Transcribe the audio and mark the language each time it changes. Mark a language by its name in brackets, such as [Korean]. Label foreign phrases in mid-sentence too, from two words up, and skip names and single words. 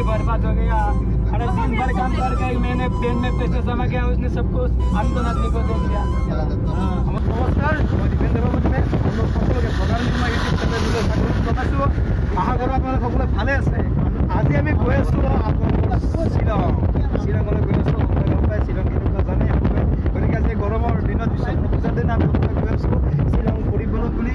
[Hindi] बर्बाद हो गया। अरे दिन भर काम करके मैंने पेन में पैसे जमा किया, उसने सबको अंत आदमी को दे दिया। नमस्कार, मैं दीपेंद्र बाबू में हम लोग [Assamese] সকলকে প্ৰধানমন্ত্ৰী ইউটিউব চেনেললৈ স্বাগতম জনাইছোঁ। আশা কৰোঁ আপোনালোক সকলোৱে ভালে আছে। আজি আমি গৈ আছোঁ শ্বিলঙলৈ গৈ আছোঁ। গম পাই শ্বিলং কেনেকুৱা জানে সকলোৱে। গতিকে আজি গৰমৰ দিনত বিশ্বকৰ্মা পূজাৰ দিনা আমি সকলোৱে গৈ আছোঁ শ্বিলং ফুৰিবলৈ বুলি।